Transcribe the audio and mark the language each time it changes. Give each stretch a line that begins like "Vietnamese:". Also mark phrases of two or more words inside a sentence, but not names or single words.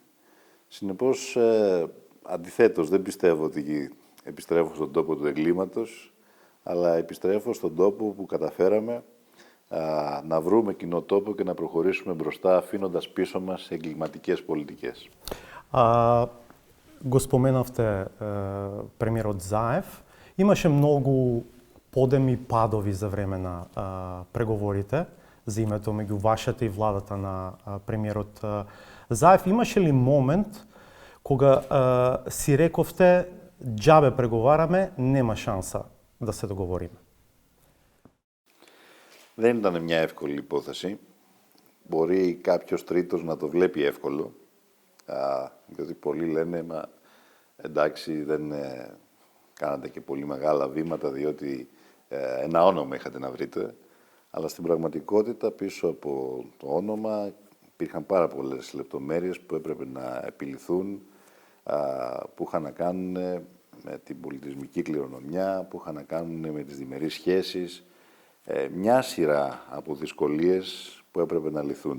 Greek: Συνεπώς, αντιθέτως, δεν πιστεύω ότι επιστρέφω στον τόπο του εγκλήματος, αλλά επιστρέφω στον τόπο που καταφέραμε να βρούμε κοινό τόπο και να προχωρήσουμε μπροστά, αφήνοντας πίσω μας εγκληματικές πολιτικές.
Macedonian: Го споменавте премиерот Заев. Имаше многу подеми падови за време на преговорите за името меѓу вашата и владата на премиерот Заев. Имаше ли момент кога си рековте џабе преговараме, нема шанса да се договориме?
Greek: Δεν ήταν μια εύκολη υπόθεση. Μπορεί κάποιος τρίτος να το βλέπει εύκολο, γιατί πολλοί λένε, εντάξει, δεν κάνατε και πολύ μεγάλα βήματα, διότι ένα όνομα είχατε να βρείτε, αλλά στην πραγματικότητα πίσω από το όνομα υπήρχαν πάρα πολλές λεπτομέρειες που έπρεπε να επιληθούν, που είχαν να κάνουν με την πολιτισμική κληρονομιά, που είχαν να κάνουν με τις διμερείς σχέσεις, μια σειρά από δυσκολίες που έπρεπε να λυθούν.